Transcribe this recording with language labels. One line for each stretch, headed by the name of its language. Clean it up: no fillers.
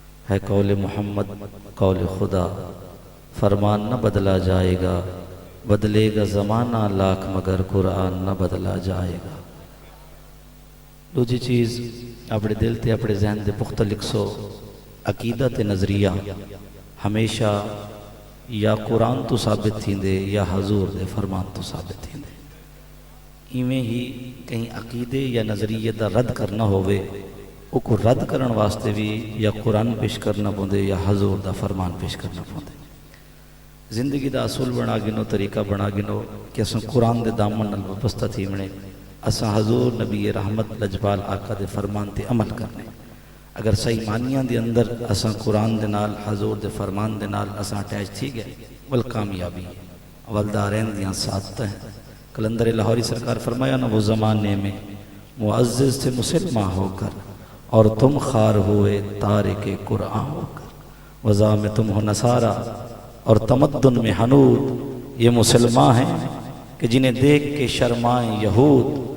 Urdu: ہے قول محمد قول خدا، فرمان نہ بدلا جائے گا، بدلے گا زمانہ لاکھ مگر قرآن نہ بدلا جائے گا.
Saraiki: دوسری چیز اپنے دل تے اپنے ذہن دے پختہ لکھ سو، عقیدہ تے نظریہ ہمیشہ یا قرآن تو ثابت تھیندے یا حضور دے فرمان تو ثابت تھیندے. ایویں ہی کہیں عقیدے یا نظریے دا رد کرنا ہوئے، او کو رد کرن واسطے بھی یا قرآن پیش کرنا پوندے یا حضور دا فرمان پیش کرنا پوندے. زندگی دا اصول بنا گنو، طریقہ بنا گنو کہ اساں قرآن دے دامن نال وابستہ تھی منے، اساں حضور نبی رحمت لجپال آقا دے فرمان تے عمل کرنے. اگر صحیح معنیاں دے اندر اساں قرآن دے نال، حضور دے فرمان دے نال اساں اٹیچ تھی گئے، والکامیابی والدارین دیاں ساتھ ہیں. کلندر لاہوری سرکار فرمایا نا،
Urdu: وہ زمانے میں معزز تھے مسلمہ ہو کر اور تم خار ہوئے تارک قرآن ہو کر. وضع میں تم ہو نصارہ اور تمدن میں حنود، یہ مسلمان ہیں کہ جنہیں دیکھ کے شرمائیں یہود،